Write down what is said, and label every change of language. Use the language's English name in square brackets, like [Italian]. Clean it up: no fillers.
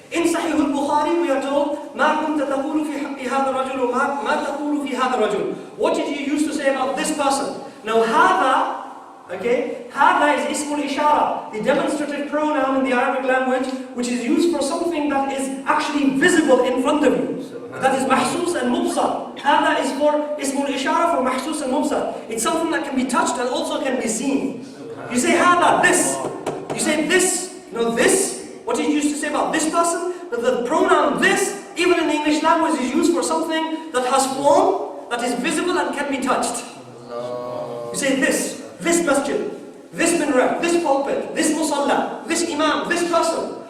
[English] In Sahih al-Bukhari we are told, [Arabic] مَا كُنْتَ تَقُولُ فِي حَقِّ هَذَا الرَّجُلُ [English] مَا تَقُولُ فِي هَذَا الرَّجُلُ. What did you used to say about this person? Now هذا Okay? هذا is اسم الإشارة, the demonstrative pronoun in the Arabic language, which is used for something that is actually visible in front of you. That is محسوس and مبصر. هذا is for اسم الإشارة, for محسوس and مبصر. It's something that can be touched and also can be seen. You say هذا, this. You say this, this. What did you used to say about this person? The pronoun this, even in the English language, is used for something that has form, that is visible and can be touched. You say this masjid, this minaret, this pulpit, this musalla, this imam, this person.